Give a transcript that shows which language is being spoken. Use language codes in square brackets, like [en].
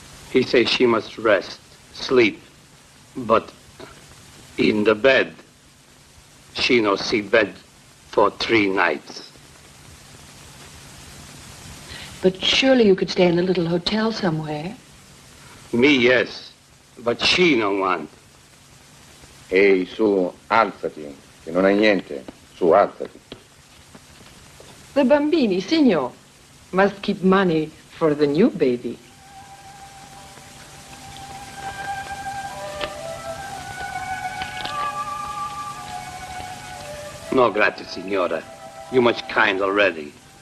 [en] He says she must rest, sleep, but in the bed, she no see bed for 3 nights. But surely you could stay in a little hotel somewhere. Me, yes, but she no want. [it] Ehi, su, alzati, che non hai niente. Su, alzati. [en] The bambini, signor, must keep money for the new baby. No, grazie, signora. You much kind already.